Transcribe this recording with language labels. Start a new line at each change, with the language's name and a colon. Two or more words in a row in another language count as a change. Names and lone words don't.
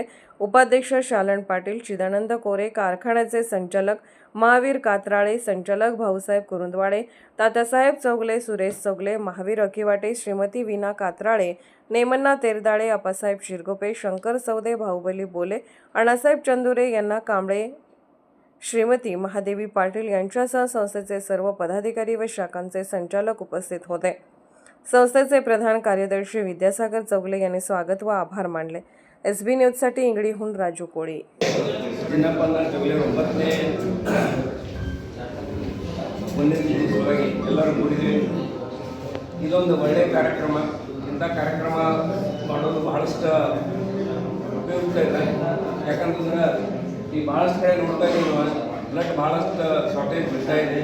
Marathi: उपाध्यक्ष शालन पाटील, चिदानंद कोरे, कारखान्याचे संचालक महावीर कात्राळे, संचालक भाऊसाहेब कुरुंदवाडे, तात्यासाहेब चौगले, सुरेश चौगले, महावीर अकिवाटे, श्रीमती वीणा कात्राळे, नेमन्ना तेरदाळे, आप्पासाहेब शिरगोपे, शंकर सौदे, बाहुबली बोले, अण्णासाहेब चंदुरे यांना कांबळे, श्रीमती महादेवी पाटील यांच्यासह संस्थेचे सर्व पदाधिकारी व शाखांचे संचालक उपस्थित होते। संस्थेचे प्रधान कार्यदर्शी विद्यासागर चौगले यांनी स्वागत व आभार मानले। SB न्यूजसाठी इंगडीहून राजू कोळी।
Kannada: ಇದೊಂದು ಒಳ್ಳೆಯ ಕಾರ್ಯಕ್ರಮ। ಇಂಥ ಕಾರ್ಯಕ್ರಮ ಮಾಡೋದು ಬಹಳಷ್ಟು ಉಪಯುಕ್ತ ಇದೆ। ಯಾಕಂತಂದ್ರೆ ಈ ಭಾಳಷ್ಟು ಕಡೆ ನೋಡ್ತಾ ಇದ್ದೀವಿ ನಾವು, ಬ್ಲಡ್ ಭಾಳಷ್ಟು ಶಾರ್ಟೇಜ್ ಬಿಡ್ತಾ ಇದೆ।